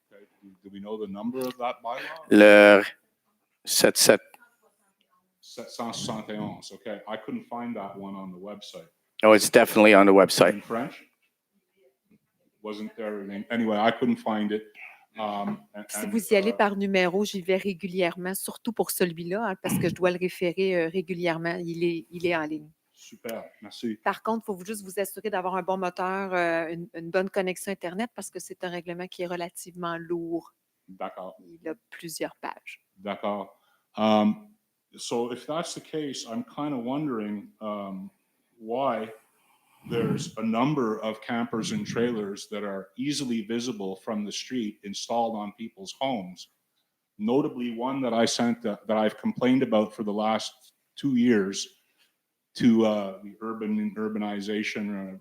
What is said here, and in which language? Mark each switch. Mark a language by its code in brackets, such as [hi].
[en] Okay. Do we know the number of that bylaw? [fr] Le 77. 771. [en] Okay, I couldn't find that one on the website. Oh, it's definitely on the In website. French? Wasn't there? Anyway, I couldn't find it. [fr] Si vous y allez par numéro, j'y vais régulièrement, surtout pour celui-là, hein, parce que je dois le référer régulièrement. Il est en ligne. Super, merci. Par contre, il faut juste vous assurer d'avoir un bon moteur, une bonne connexion Internet, parce que c'est un règlement qui est relativement lourd. D'accord. Il a plusieurs pages. D'accord. [en] So if that's the case, I'm kind of wondering why there's a number of campers and trailers that are easily visible from the street installed on people's homes. Notably, one that I sent that I've complained about for the last 2 years to the urbanization.